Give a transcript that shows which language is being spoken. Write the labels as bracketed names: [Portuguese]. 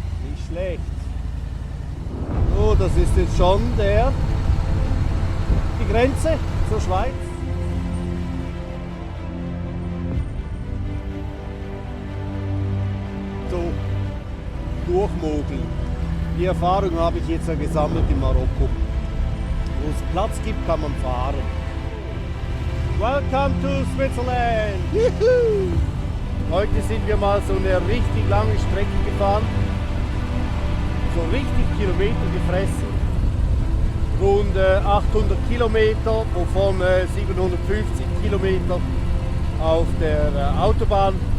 [German] Nicht schlecht. So, das ist jetzt schon die Grenze zur Schweiz. So, durchmogeln. Die Erfahrung habe ich jetzt ja gesammelt in Marokko. Wo es Platz gibt, kann man fahren. [English] Welcome to Switzerland! [German] Juhu! Heute sind wir mal so eine richtig lange Strecke gefahren. So richtig Kilometer gefressen. Rund 800 Kilometer, wovon 750 Kilometer auf der Autobahn.